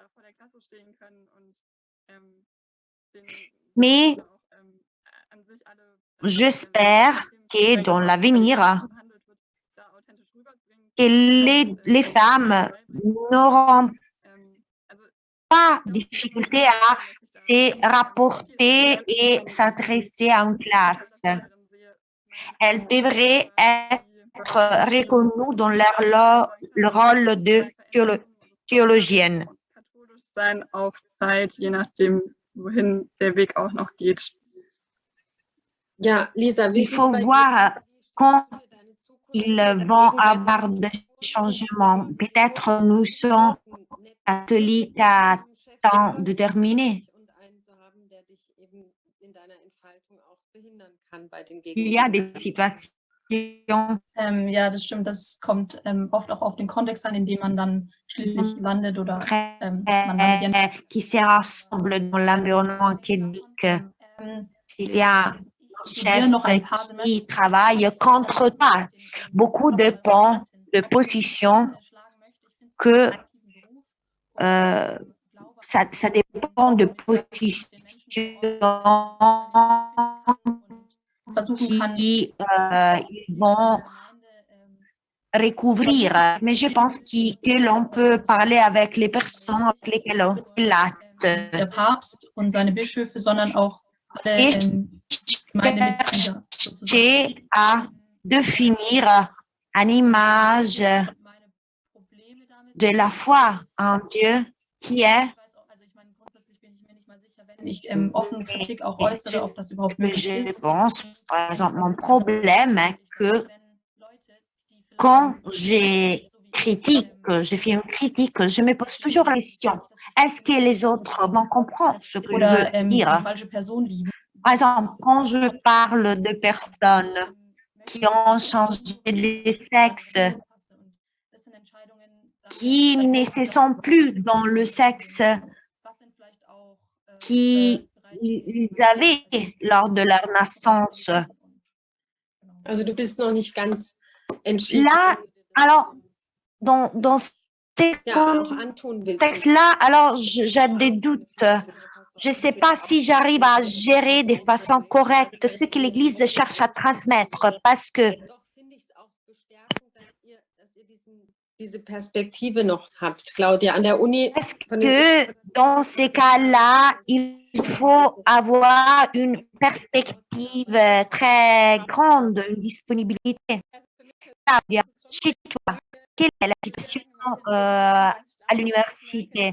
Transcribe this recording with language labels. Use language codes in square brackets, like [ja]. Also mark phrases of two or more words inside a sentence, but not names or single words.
[fr] Mais j'espère que dans l'avenir, que les femmes n'auront pas de difficulté à se rapporter et s'adresser à une classe. Elles devraient être reconnues dans leur rôle de théologienne. [de] Auf Zeit, je nachdem, wohin der Weg auch noch geht. Ja, Lisa, [fr] il faut voir quand ils vont avoir des changements. Peut-être nous sommes catholiques à temps déterminé. Il y a des situations. [de] Ja, das stimmt. Das kommt oft auch auf den Kontext an, in dem man dann schließlich landet oder man landet ja [fr] qui se rassemblent dans l'environnement académique. Il y a chefs qui travaillent contre toi. Beaucoup dépend de positions que ça dépend de positions qui ils vont recouvrir. Mais je pense que l'on peut parler avec les personnes avec lesquelles on se relate. [de] Der Papst und seine Bischöfe, sondern auch alle Gemeindemitglieder sozusagen. [fr] À définir une image de la foi en Dieu qui est [de] Wenn ich offen Kritik auch äußere, ob das überhaupt möglich [fr] je [de] ist. [fr] pense, par exemple, mon problème est que quand je critique, je fais une critique, je me pose toujours la question, est-ce que les autres vont comprendre ce que je veux [de] Die [fr] dire? [de] falsche Person lieben. [fr] Par exemple, quand je parle de personnes qui ont changé de sexe, qui ne se sont plus dans le sexe qu'ils avaient lors de leur naissance. [de] Also du bist noch nicht ganz entschieden. [fr] Là, alors, dans ces contextes-là, alors j'ai des doutes. Je ne sais pas si j'arrive à gérer de façon correcte ce que l'Église cherche à transmettre, parce que [de] diese Perspektive noch habt, Claudia, an der Uni. [fr] Est-ce que dans ces cas-là, il faut avoir une perspective très grande, une disponibilité? Claudia, chez toi, quelle est la situation à l'université?